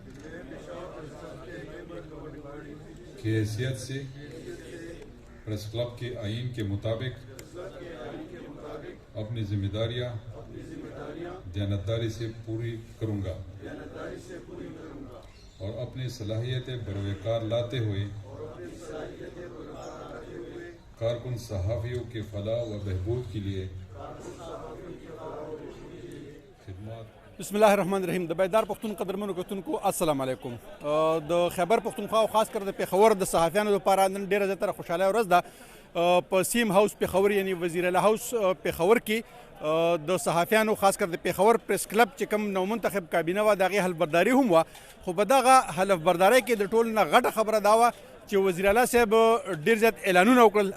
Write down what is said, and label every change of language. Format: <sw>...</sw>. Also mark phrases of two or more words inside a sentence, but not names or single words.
<ur>حیثیت سے پریس کلب کے آئین کے مطابق اپنی ذمہ داریاں دیانتداری سے پوری کروں گا اور اپنی صلاحیتیں بروئے کار لاتے ہوئے کارکن صحافیوں کے فلاح و بہبود کے لیے خدمات.</ur> <ar>بسم الله الرحمن الرحیم.</ar> <ps>د بیدار پښتون قدرمنو کتونکو</ps> <ar>السلام علیکم.</ar> <ps>د خیبر پښتونخوا او خاص کر د پیښور د صحافیانو لپاره نن ډیره زیاتره خوشاله ورځ ده. په سیم هاوس پیښور یعنی وزیر اعلی هاوس پیښور کې د صحافیانو خاص کر د پیښور پریس کلب چې کوم نو منتخب کابینه و دغه حلفبرداري هم و، خو په دغه حلفبرداري کې د ټول نه غټه خبره دا و چې وزیر اعلی صاحب ډیر زیات اعلانونه وکړل.</ps>